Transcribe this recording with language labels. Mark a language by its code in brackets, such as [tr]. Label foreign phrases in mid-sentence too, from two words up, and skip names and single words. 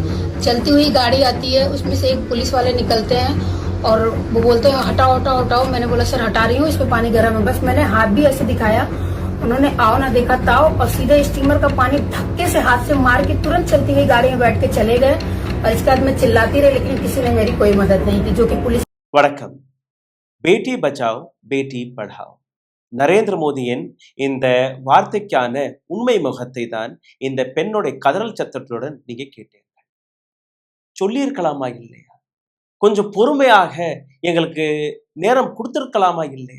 [hi] चलती हुई गाड़ी आती है, उसमें से एक पुलिस वाले निकलते हैं और वो बोलते हैं हटाओ हटाओ हटाओ। मैंने बोला सर हटा रही हूँ, इसमें पानी गर्म है। बस मैंने हाथ भी ऐसे दिखाया, उन्होंने आओ ना देखा ताओ और सीधे स्टीमर का पानी धक्के से हाथ से मार के तुरंत चलती हुई गाड़ी में बैठ के चले गए। और इसके बाद मैं चिल्लाती रही, लेकिन किसी ने मेरी कोई मदद नहीं की, जो कि पुलिस। [ta] வணக்கம். [hi] बेटी बचाओ बेटी पढ़ाओ [ta] நரேந்திர மோடியின் இந்த வார்த்தைக்கான உண்மை முகத்தை தான் இந்த பெண்ணுடைய கதறல் சத்தத்துடன் நீங்க கேட்டீர்கள். சொல்லியிருக்கலாமா இல்லையா? கொஞ்சம் பொறுமையாக எங்களுக்கு நேரம் கொடுத்திருக்கலாமா இல்லையா?